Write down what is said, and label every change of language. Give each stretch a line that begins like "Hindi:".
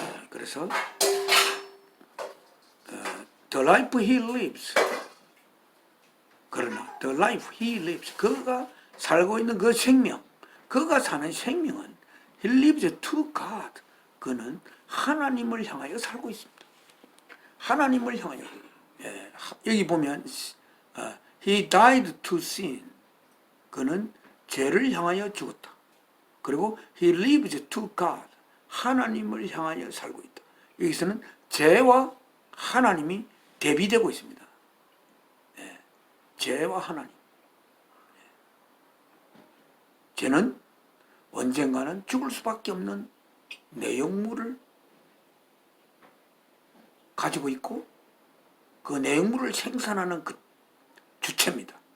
Korean: 그래서
English: The life he lives,
Korean: 그러나 The life he lives, 그가 살고 있는 그 생명, 그가 사는 생명은
English: He lives to God.
Korean: 그는 하나님을 향하여 살고 있습니다. 하나님을 향하여. 예, 여기 보면
English: He died to sin.
Korean: 그는 죄를 향하여 죽었다. 그리고
English: He lives to God.
Korean: 하나님을 향하여 살고 있다. 여기서는 죄와 하나님이 대비되고 있습니다. 예, 죄와 하나님. 예. 죄는 언젠가는 죽을 수밖에 없는 내용물을 가지고 있고 그 내용물을 생산하는 그 주체입니다.